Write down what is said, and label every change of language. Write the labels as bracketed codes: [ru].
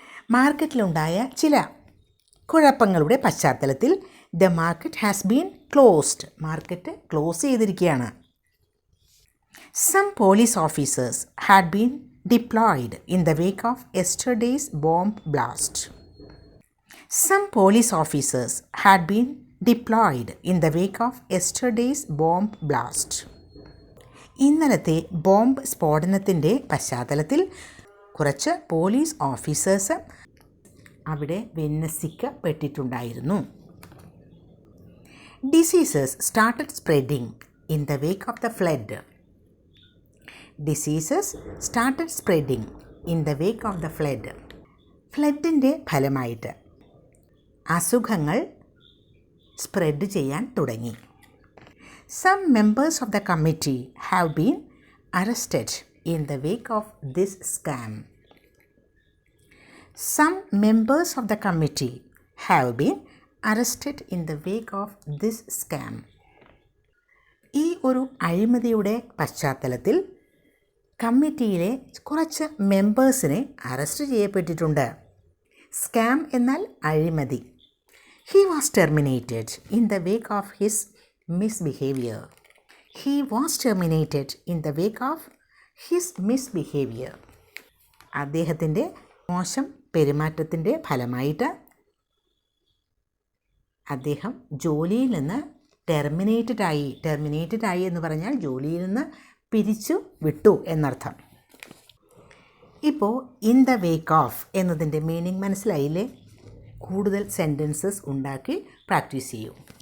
[ml] മാർക്കറ്റിലുണ്ടായ ചില കുഴപ്പങ്ങളുടെ പശ്ചാത്തലത്തിൽ [en] The market has been closed. [ml] Market close ചെയ്തിരിക്കുകയാണ്. [en] Some police officers had been deployed in the wake of yesterday's bomb blast. Some police officers had been deployed in the wake of yesterday's bomb blast. [ml] ഇന്നലത്തെ bomb സ്ഫോടനത്തിൻ്റെ പശ്ചാത്തലത്തിൽ കുറച്ച് police officers അവിടെ വിന്യസിക്കപ്പെട്ടിട്ടുണ്ടായിരുന്നു. [en] Diseases started spreading in the wake of the flood. Diseases started spreading in the wake of the flood. [ml] ഫ്ലഡിൻ്റെ ഫലമായിട്ട് അസുഖങ്ങൾ spread ചെയ്യാൻ തുടങ്ങി. [en] Some members of the committee have been arrested in the wake of this scam. Some members of the committee have been arrested in the wake of this scam. [ml] ഈ ഒരു അഴിമതിയുടെ പശ്ചാത്തലത്തിൽ കമ്മിറ്റിയിലെ കുറച്ച് മെമ്പേഴ്സിനെ arrest ചെയ്യപ്പെട്ടിട്ടുണ്ട്. സ്കാം എന്നാൽ അഴിമതി. [en] He was terminated in the wake of his misbehavior. He was terminated in the wake of his misbehavior. [ml] അദ്ദേഹത്തിൻ്റെ മോശം പെരുമാറ്റത്തിൻ്റെ ഫലമായിട്ട് അദ്ദേഹം ജോലിയിൽ നിന്ന് ടെർമിനേറ്റഡ് ആയി എന്ന് പറഞ്ഞാൽ ജോലിയിൽ നിന്ന് പിരിച്ചു വിട്ടു എന്നർത്ഥം. ഇപ്പോൾ ഇൻ ദ വേക്ക് ഓഫ് എന്നതിൻ്റെ മീനിങ് മനസ്സിലായില്ലേ? കൂടുതൽ സെൻറ്റൻസസ് ഉണ്ടാക്കി പ്രാക്ടീസ് ചെയ്യൂ.